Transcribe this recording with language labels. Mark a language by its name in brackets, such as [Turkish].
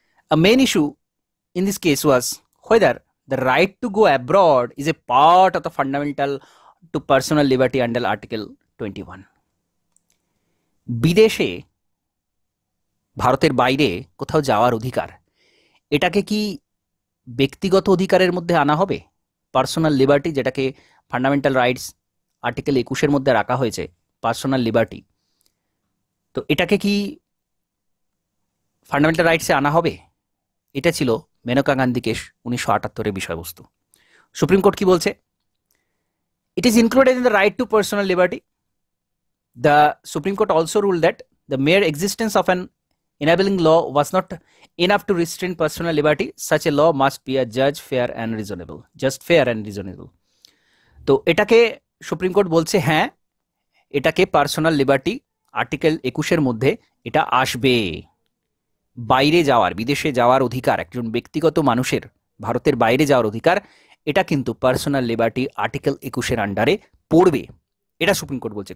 [English] A main issue in this case was whether the right to go abroad is a part of the fundamental to personal liberty under Article 21. [Bangla] বিদেশে, ভারতের বাইরে কোথাও যাওয়ার অধিকার, এটাকে কি ব্যক্তিগত অধিকারের মধ্যে আনা হবে? পার্সোনাল লিবার্টি, যেটাকে ফান্ডামেন্টাল রাইটস আর্টিকেল 21-এর মধ্যে রাখা হয়েছে, পার্সোনাল লিবার্টি, তো এটাকে কি ফান্ডামেন্টাল রাইটসে আনা হবে? এটা ছিল মেনকা গান্ধী কেস 1978-এর বিষয়বস্তু। সুপ্রিম কোর্ট কি বলছে? [English] It is included in the right to personal liberty. The Supreme Court also ruled that the mere existence of an enabling law was not enough to restrain personal liberty. Such a law must be a just, fair and reasonable. [Bangla] তো এটাকে supreme court বলছে হ্যাঁ, এটাকে personal liberty article 21-এর মধ্যে এটা আসবে। বাইরে যাওয়ার, বিদেশে যাওয়ার অধিকার, একজন ব্যক্তিগত মানুষের ভারতের বাইরে যাওয়ার অধিকার, এটা কিন্তু পার্সোনাল লিবার্টি আর্টিকেল 21-এর আন্ডারে পড়বে, এটা সুপ্রিম কোর্ট বলছে।